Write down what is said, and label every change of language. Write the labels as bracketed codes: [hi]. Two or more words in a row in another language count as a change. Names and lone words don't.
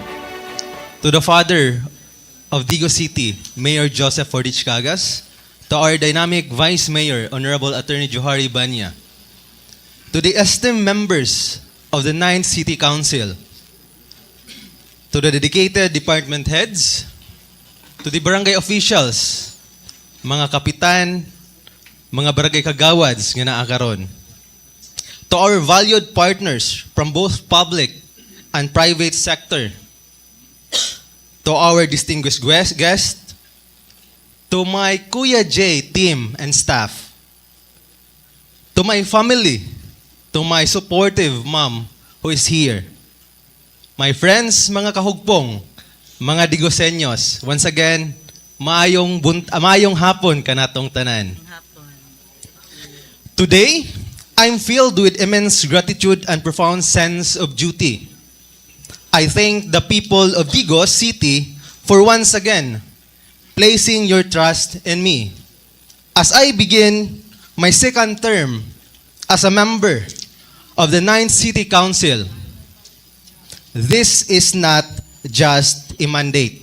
[en] To the father of Digos City, Mayor Joseph Fordich Cagas, to our dynamic Vice Mayor, Honorable Attorney Johari Banya, to the esteemed members of the 9th City Council, to the dedicated department heads, to the barangay officials, [ceb] mga kapitan, mga barangay kagawads nga naakaron, [en] to our valued partners from both public and private sector, to our distinguished guest, to my Kuya J team and staff, to my family, to my supportive mom who is here, my friends, [ceb] mga kahugpong, mga Digosenyos, [en] once again, [ceb] maayong hapon kanatong tanan. [en] Today, I'm filled with immense gratitude and profound sense of duty. I thank the people of Digos City for once again placing your trust in me. As I begin my second term as a member of the 9th City Council, this is not just a mandate.